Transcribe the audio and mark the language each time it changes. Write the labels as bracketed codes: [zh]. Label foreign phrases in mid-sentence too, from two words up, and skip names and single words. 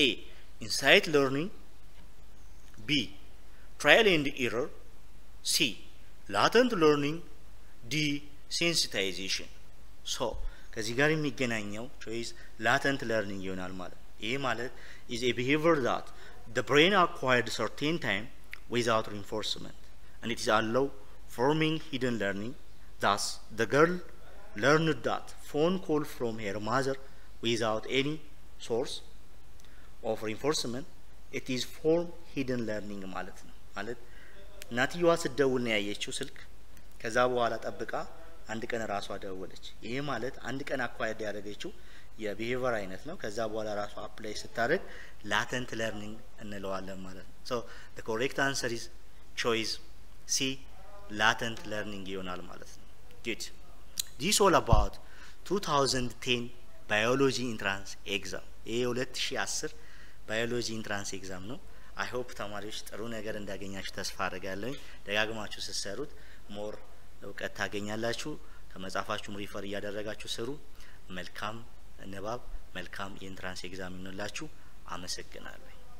[en] Insight learning B. Trial and error C. Latent learning D. Sensitization so [am] ከዚህ ጋር የሚገናኘው [en] choice latent learning [am] ይሆናል ማለት ይሄ ማለት [en] is a behavior that the brain acquired certain time without reinforcement and it is allow forming hidden learning thus the girl learned that phone call from her mother without any source of reinforcement it is form hidden learning [am] ማለት ነው ማለት እናትየዋ ስትደውል ነው ያየችው ስልክ ከዛ በኋላ ጠብቃ አንድ ቀን ራሷ ደወለች ይሄ ማለት አንድ ቀን አኳየርድ ያደረገችው የቢሄቪየር አይነት ነው ከዛ በኋላ ራሷ አፕላይ ስታደርግ [en] latent learning [am] እንለዋለን ማለት ነው [en] so the correct answer is choice C latent learning [am] ይሆናል ማለት ነው [en] good this all about 2010 biology entrance exam [am] ይሄ [en] 2010 biology entrance exam [am] ነው [en] I hope [am] ተማሪዎች ጥሩ ነገር እንዳገኛችሁ ተስፋ አደርጋለሁ ደጋግማችሁ ስትሰሩት ሞር እውቀት ታገኛላችሁ ከመጻፋችሁም ሪፈር እያደረጋችሁ ስሩ መልካም ንባብ መልካም የኢንትራንስ ኤግዛም ይሁንላችሁ አመሰግናለሁ